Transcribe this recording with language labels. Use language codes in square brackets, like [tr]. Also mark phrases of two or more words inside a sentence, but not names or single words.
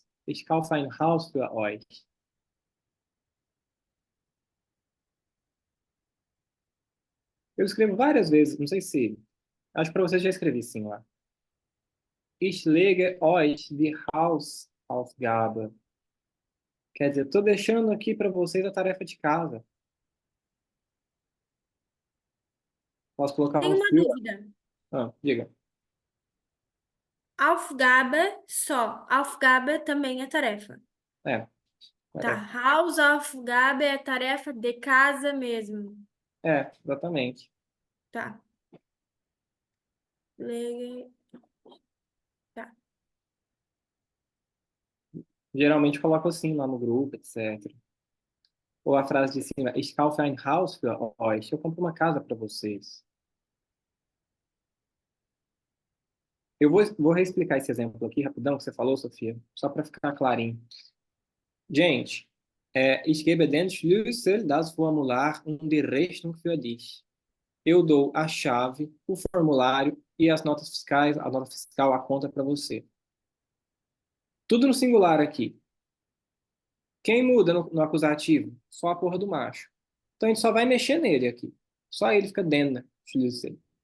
[de] Ich kaufe ein Haus für euch. [pt] Eu escrevo várias vezes, não sei se. Acho que para vocês já escrevi sim lá. [de] Ich lege euch die Hausaufgabe. [pt] Quer dizer, estou deixando aqui para vocês a tarefa de casa. Posso colocar Tem um uma fio? dúvida. Diga. Aufgabe só. Aufgabe também é tarefa. É, Tá. tarefa. Hausaufgabe é tarefa de casa mesmo. Exatamente. Tá. Le- Tá. Geralmente coloco assim lá no grupo, etc. Ou a frase de cima, [de] Ich kaufe ein Haus für euch. [pt] Eu compro uma casa para vocês. Eu vou reexplicar esse exemplo aqui rapidão que você falou, Sofia, só para ficar clarinho. Gente, [de] ich gebe den Schlüssel das Formular und die Rechnung für dich. [pt] Eu dou a chave, o formulário e as notas fiscais, a nota fiscal, a conta para você. Tudo no singular aqui. Quem muda no acusativo? Só a porra do macho. Então a gente só vai mexer nele aqui. Só ele fica dentro, né?